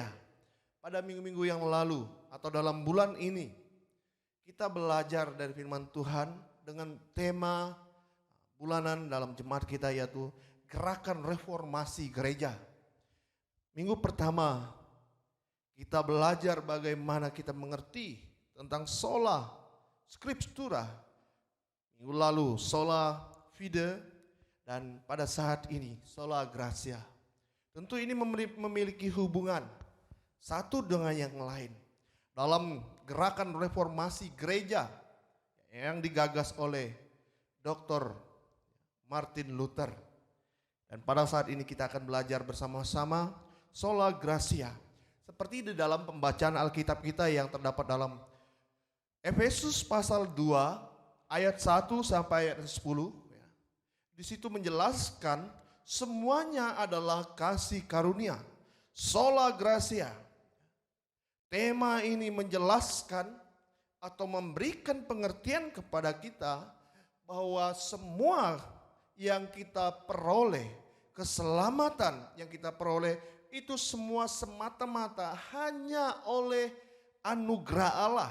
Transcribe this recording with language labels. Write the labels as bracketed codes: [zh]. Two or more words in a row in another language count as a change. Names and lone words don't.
[id] Pada minggu-minggu yang lalu atau dalam bulan ini kita belajar dari firman Tuhan dengan tema bulanan dalam jemaat kita yaitu Gerakan Reformasi Gereja. Minggu pertama kita belajar bagaimana kita mengerti tentang [la] sola scriptura. [id] Minggu lalu [la] sola fide, [id] dan pada saat ini [la] sola gratia. [id] Tentu ini memiliki hubungan satu dengan yang lain. Dalam gerakan reformasi gereja yang digagas oleh Dr. Martin Luther. Dan pada saat ini kita akan belajar bersama-sama [la] sola gratia. [id] Seperti di dalam pembacaan Alkitab kita yang terdapat dalam Efesus pasal 2 ayat 1 sampai ayat 10. Di situ menjelaskan semuanya adalah kasih karunia. [la] Sola gratia. [id] Tema ini menjelaskan atau memberikan pengertian kepada kita bahwa semua yang kita peroleh, keselamatan yang kita peroleh itu semua semata-mata hanya oleh anugerah Allah.